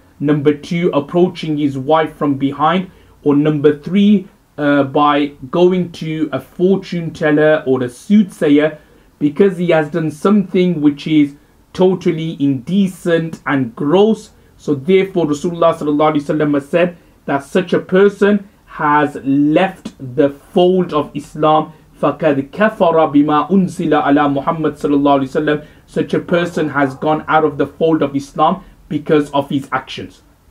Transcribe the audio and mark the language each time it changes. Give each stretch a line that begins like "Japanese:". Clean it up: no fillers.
English: Number 2, approaching his wife from behind. Or number 3, by going to a fortune teller or a soothsayer, because he has done something which is totally indecent and gross. So therefore Rasulullah sallallahu alaihi wasallam has said that such a person has left the fold of Islam.
Arabic: فَقَدْ كَفَرَ بِمَا أُنزِلَ عَلَى مُحَمَّدٍ sallallahu alaihi wasallam.
English: Such a person has gone out of the fold of Islam because of his actions.